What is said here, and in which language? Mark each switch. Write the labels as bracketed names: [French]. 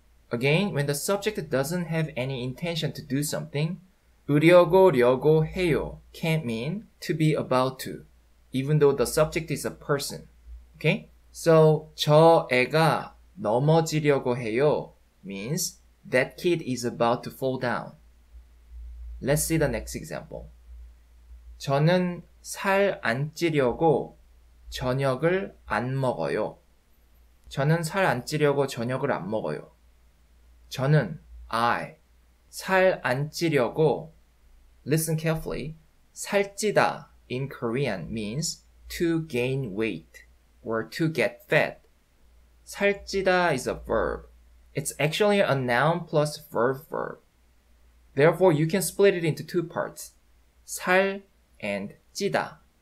[English] Again, when the subject doesn't have any intention to do something, 려고 해요 can mean to be about to, even though the subject is a person. Okay? So [Korean] 저 애가 넘어지려고 해요 [English] means that kid is about to fall down. Let's see the next example. [Korean] 저는 살 안 찌려고 저녁을 안 먹어요. 저는 살 안 찌려고 저녁을 안 먹어요. 저는 I 살 안 찌려고 [English] listen carefully. 살찌다 in Korean means to gain weight or to get fat. 살찌다 is a verb. It's actually a noun plus verb. Therefore, you can split it into two parts. 살 and 찌다.